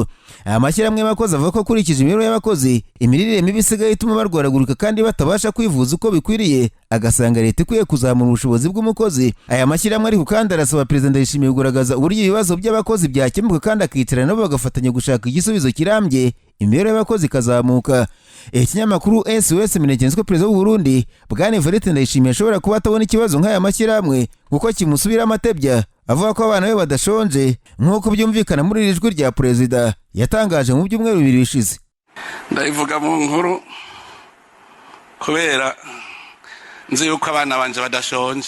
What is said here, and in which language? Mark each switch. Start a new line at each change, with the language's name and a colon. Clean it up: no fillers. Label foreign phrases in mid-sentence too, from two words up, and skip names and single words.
Kinyarwanda: Amashyirahamwe y'abakozi avuga ko kurikije imibereho y'abakozi imirire mibi isigaye ituma barwaragurika kandi batabasha kwivuza uko bikwiriye, agasanga leta ikwiye kuzamura ubushobozi bw'umukozi. Aya mashyirahamwe ariko kandi arasaba perezida Ndayishimiye kugaragaza uburyo ibibazo by'abakozi byakemuka kandi akicarana nabo bagafatanya gushaka igisubizo kirambye, imibereho y'abakozi ikazamuka. Ikinyamakuru SOS Media cyanditse ko perezida w'u Burundi Bwana Evariste Ndayishimiye ashobora kuba atabona ikibazo nk'aya mashyirahamwe kuko kimusubira amatebya avuga ko abana be badashonje nk'uko byumvikana muri iri jwi rya perezida yatangaje mu byumweru 2 bishize.
Rundi: Ndayivuga mu nkuru kubera nzi yuko abana banje badashonje.